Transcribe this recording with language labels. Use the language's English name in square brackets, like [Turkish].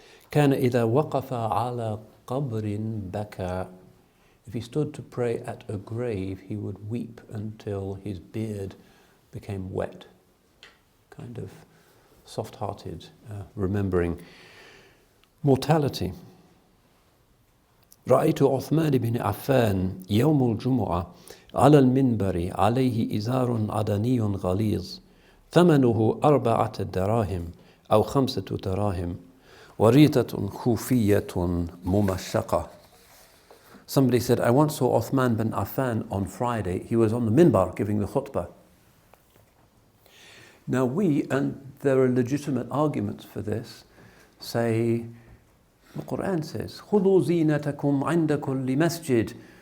[Arabic] كان إذا وقف على قبر بكى. [English] If he stood to pray at a grave, he would weep until his beard became wet. Kind of soft-hearted, remembering mortality. [Arabic] رأيت عثمان بن عفان يوم الجمعة على المنبر عليه إزار عدني غليظ ثمنه 4 دراهم أو 5 دراهم وريتة خوفية ممشقة. [English] Somebody said, I once saw Uthman bin Affan on Friday. He was on the minbar giving the khutbah. Now and there are legitimate arguments for this, say, the Quran says, [Arabic] خُذُوا زِينَتَكُمْ عِنْدَ كُلِّ مَسْجِدٍ.